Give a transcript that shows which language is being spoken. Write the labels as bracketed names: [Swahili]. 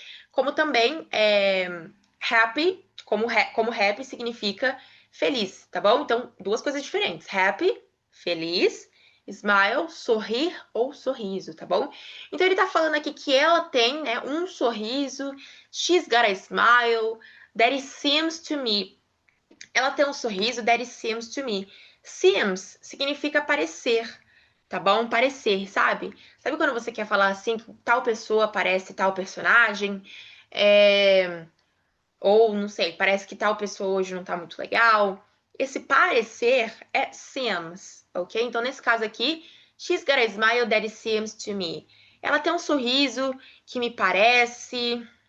[Portuguese] Como também happy, como happy significa feliz, tá bom? Então, duas coisas diferentes. Happy, feliz, smile, sorrir ou sorriso, tá bom? Então, ele tá falando aqui que ela tem, né, um sorriso. [English] She's got a smile that it seems to me. [Portuguese] Ela tem um sorriso [English] that it seems to me. [Portuguese] Seems significa parecer, tá bom? Parecer, sabe? Sabe quando você quer falar assim que tal pessoa parece tal personagem? É, ou, não sei, parece que tal pessoa hoje não tá muito legal. Esse parecer é seems, ok? Então, nesse caso aqui, [English] she's got a smile that it seems to me. [Portuguese] Ela tem um sorriso que me parece.